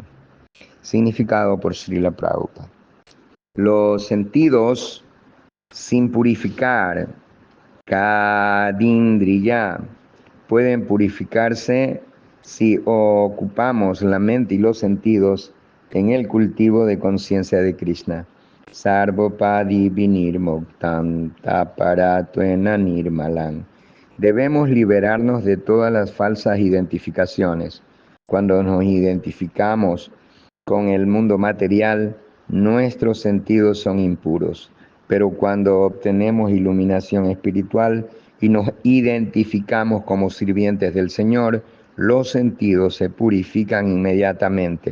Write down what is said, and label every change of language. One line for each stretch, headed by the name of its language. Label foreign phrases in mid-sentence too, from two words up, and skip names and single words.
Spanish: Significado por Srila Prabhupada. Los sentidos, sin purificar, Kadindriya, pueden purificarse si ocupamos la mente y los sentidos en el cultivo de conciencia de Krishna.
Sanskrit: सर्वोपाधि विनिर्मुक्तं तत्परत्वेन निर्मलम्.
Spanish: Debemos liberarnos de todas las falsas identificaciones. Cuando nos identificamos con el mundo material, nuestros sentidos son impuros, pero cuando obtenemos iluminación espiritual y nos identificamos como sirvientes del Señor, los sentidos se purifican inmediatamente.